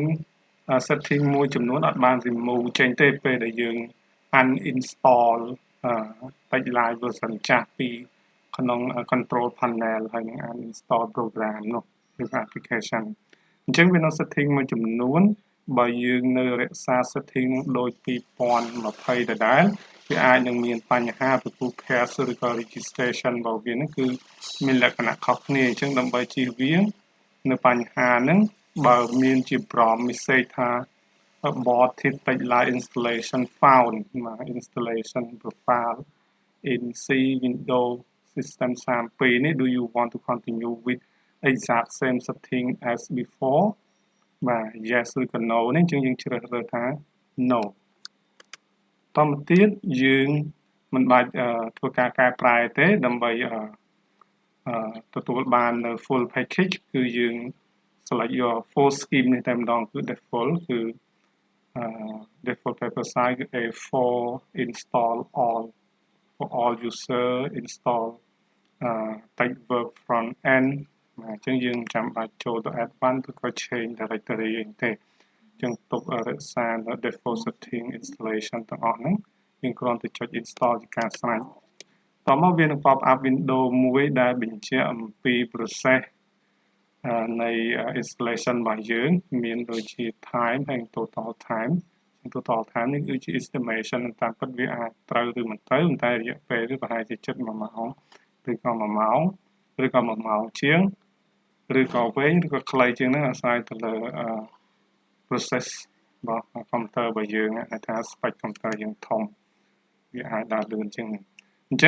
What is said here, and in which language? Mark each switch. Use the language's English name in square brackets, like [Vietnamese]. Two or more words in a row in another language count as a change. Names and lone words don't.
[Khmer] setting មួយចំនួនអត់បាន remove ចេញទេពេលដែលយើង uninstall TeXlive version ចាស់ពីក្នុង [English] control panel [Khmer] ហើយនឹងអាច install program នោះឬ application អញ្ចឹងវានៅ setting មួយចំនួនបើយើង នៅរក្សា setting ដូច2020ដដែលវាអាចនឹងមានបញ្ហាពីព្រោះ cache ឬក៏ registration របស់វានឹង គឺមានលក្ខណៈខុសគ្នាអញ្ចឹងដើម្បីជៀសវាងនៅបញ្ហាហ្នឹងបើមានជា [English] prompt message [Khmer] ថា [English] aborted TeXlive installation found installation profile in C Windows System 32 [Khmer] នេះ [English] do you want to continue with exact same setting as before [Khmer] បាទ yes ឬក៏ no នេះអញ្ចឹងយើងជ្រើសរើសថា no តមកទៀតយើងមិនបាច់ធ្វើការកែប្រែទេដើម្បី ទទួលបាននៅ [English] full package [Khmer] គឺយើង [English] select your full scheme [Khmer] នេះតែម្ដងគឺ default គឺ [English] default paper size [Khmer] គឺ A4 [English] install all for all user install TeXverb front end [Khmer] អញ្ចឹងយើងចាំបាច់ចូលទៅ advanced ឬក៏ [English] change directory [Khmer] អីទេអញ្ចឹងទុករក្សានៅ [English] default setting installation [Khmer] ទាំងអស់ហ្នឹងយើងគ្រាន់តែចុច install ជាការស្រេចត មកវានឹង [English] pop up window [Khmer] មួយដែលបញ្ជាក់អំពី process នៃ installation របស់យើងមានដូចជា time ហើយ [English] total time total time [Khmer] នេះគឺជា estimation តាមពិតវាអាចត្រូវឬមិនត្រូវតែរយៈពេលវាប្រហែលជា7 1 ម៉ោងឬក៏1 ម៉ោងឬក៏1ម៉ោងជាងឬក៏វែងឬក៏ខ្លីជាងហ្នឹងអាស្រ័យទៅលើprocess របស់ computer របស់យើងហៅថា [English] spec computer [Khmer] យើងធំវាអាចដើរលឿនជាងនេះអញ្ចឹ